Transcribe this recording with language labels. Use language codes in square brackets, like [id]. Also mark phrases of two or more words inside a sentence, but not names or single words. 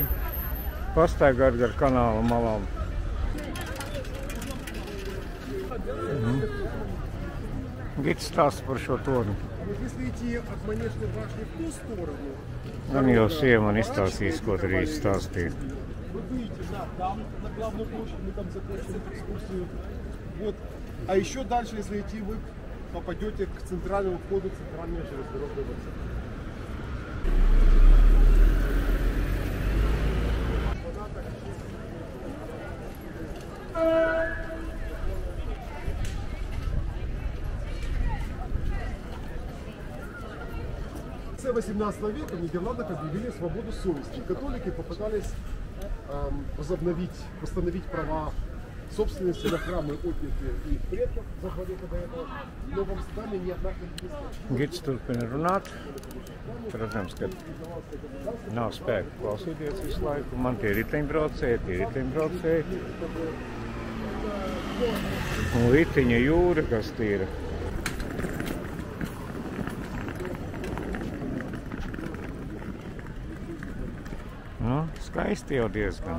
[lv] Pastaigāt gar kanāla malām. Gids stāsta par šo torni. Gan jau sieva man izstāstīs, ko tur īsti stāstīja. [ru] Там, на главную площадь, мы там закончили экскурсию. Вот. А еще дальше, если идти, вы попадете к центральному входу, центральной железнодорожной вокзал. В конце 18 века в Нидерландах объявили свободу совести. Католики попытались восстановить права собственности на храмы, отнятые их предков за 2 века до этого. Но в Амстердаме ни одна не [lv] Gids turpina runāt. Protams, ka nav spēka klausīties visu laiku. Man tie riteņbraucēji. Un Vitiņa jūra, kas tīra. Nu, skaisti jau diezgan.